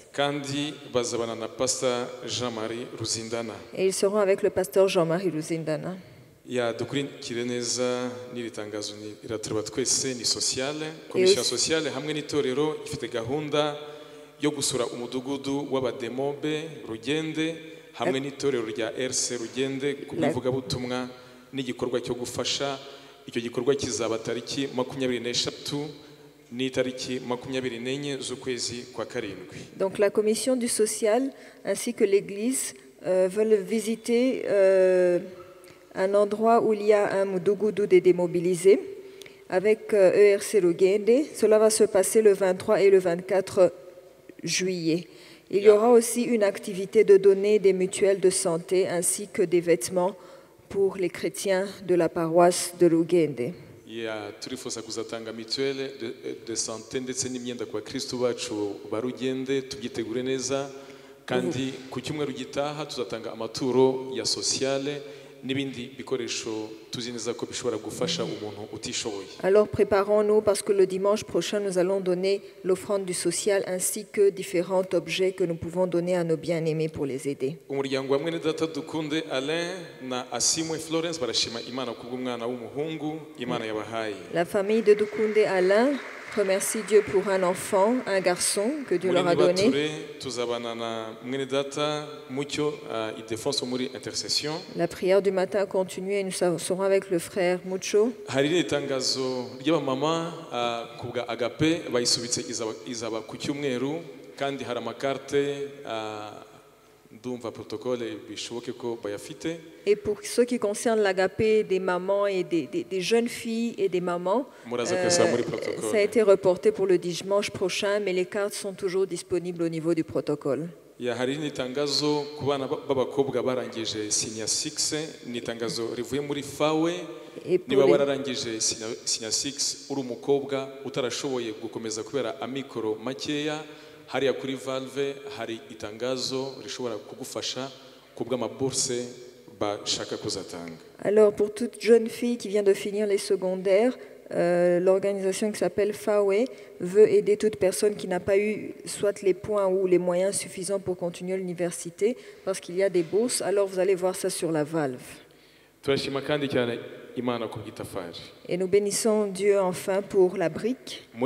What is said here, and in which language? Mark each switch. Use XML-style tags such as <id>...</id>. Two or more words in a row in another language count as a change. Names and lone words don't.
<rw>Kandi bazabana na Pastor Jean-Marie Ruzindana.</rw> <fr>Et ils seront avec le pasteur Jean-Marie Ruzindana.</fr> <rw>Ya dukurikire neza n'iri tangazo iratureba twese ni sociale. Komisiyo sociale hamwe n'itorero ifite gahunda yo gusura umudugudu w'abademobe Rugende hamwe n'itorero rya RC Rugende ku bivugabutumwa n'igikorwa cyo gufasha. Icyo gikorwa kizaba tariki 23 n'itariki 24 z'ukwezi kwa karindwi.</rw> <fr>Donc la commission du social ainsi que l'église veulent visiter un endroit où il y a un mudugudu des démobilisés avec ERC Rugende. Cela va se passer le 23 et le 24 juillet. Il y aura aussi une activité de donner des mutuelles de santé ainsi que des vêtements pour les chrétiens de la paroisse de Rugende.</fr> <rw>Turifuza kuzatanga</rw> <fr>mutuelle de santé</fr> <rw>ndetse n'imyenda kwa Kristo bacu ba Rugende tubyitegure neza kandi ku cyumweru gitaha tuzatanga amaturo ya sociale n'ibindi bikoresho tuzi neza ko bishobora gufasha umuntu utishoboye.</rw> <fr>Alors préparons-nous parce que le dimanche prochain nous allons donner l'offrande du social ainsi que différents objets que nous pouvons donner à nos bien-aimés pour les aider.</fr> <rw>Umuryango wa mwene data dukunde Alain na Asimwe Florence barashima Imana kubw'umwana w'umuhungu Imana yabahaye.</rw> <fr>La famille de Dukunde Alain remercie Dieu pour un enfant, un garçon que Dieu leur a donné. La prière du matin continue et nous serons avec le frère Mucho. Et pour ce qui concerne l'agapé des mamans et des jeunes filles et des mamans, ça a été reporté pour le dimanche prochain, mais les cartes sont toujours disponibles au niveau du protocole.</fr> <rw>hari n'itangazo ku bana b'abakobwa barangije senior 6 ni itangazo rivuye muri fawe niba wararangije senior 6 uri umukobwa utarashoboye gukomeza kubera amikoro makeya hariya kuri Valve hari itangazo rishobora kugufasha kubw'amabourse bashaka kuzatanga.</rw> <fr>Alors pour toute jeune fille qui vient de finir les secondaires, l'organisation qui s'appelle FAWE veut aider toute personne qui n'a pas eu soit les points ou les moyens suffisants pour continuer l'université parce qu'il y a des bourses. Alors vous allez voir ça sur la Valve. Et nous bénissons Dieu enfin pour la brique.</fr>